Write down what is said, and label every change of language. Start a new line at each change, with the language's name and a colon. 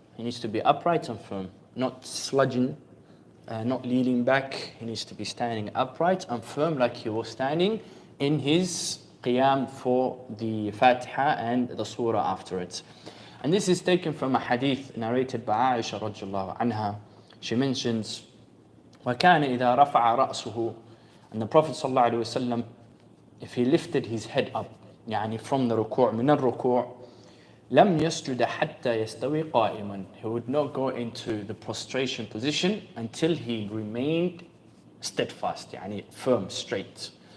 English: He needs to be upright and firm, not sludging, not leaning back. He needs to be standing upright and firm like he was standing in his qiyam for the Fatiha and the surah after it. And this is taken from a hadith narrated by Aisha radiallahu anha. She mentions,
Arabic: وَكَانَ إِذَا رَفَعَ رَأْسُهُ.
English: And the Prophet sallallahu alaihi wasallam, if he lifted his head up, from the ruku',
Arabic: min al-ruku', لم يسجد حتى يستوي قائما.
English: He would not go into the prostration position until he remained steadfast, يعني firm, straight.